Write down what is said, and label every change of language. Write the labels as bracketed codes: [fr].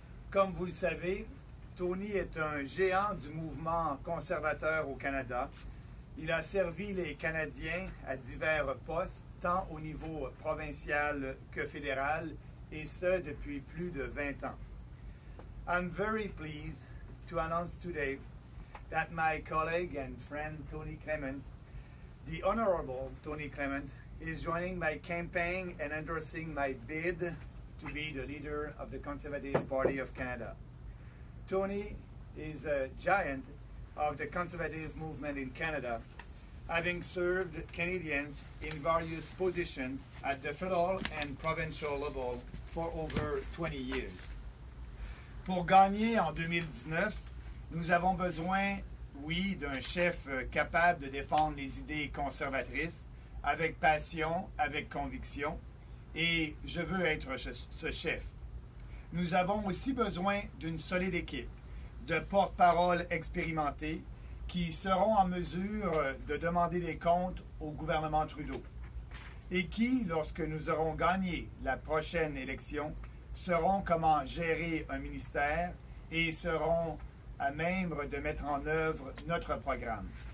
[fr] Comme vous le savez, Tony est un géant du mouvement conservateur au Canada. Il a servi les Canadiens à divers postes, tant au niveau provincial que fédéral, et ce depuis plus de 20 ans. [en] I'm very pleased to announce today that my colleague and friend Tony Clement, the Honorable Tony Clement, is joining my campaign and endorsing my bid to be the leader of the Conservative Party of Canada. Tony is a giant of the conservative movement in Canada, having served Canadians in various positions at the federal and provincial level for over 20 years. [fr] Pour gagner en 2019, nous avons besoin, oui, d'un chef capable de défendre les idées conservatrices, avec passion, avec conviction, et je veux être ce chef. Nous avons aussi besoin d'une solide équipe de porte-parole expérimentés qui seront en mesure de demander des comptes au gouvernement Trudeau et qui, lorsque nous aurons gagné la prochaine élection, sauront comment gérer un ministère et seront à même de mettre en œuvre notre programme.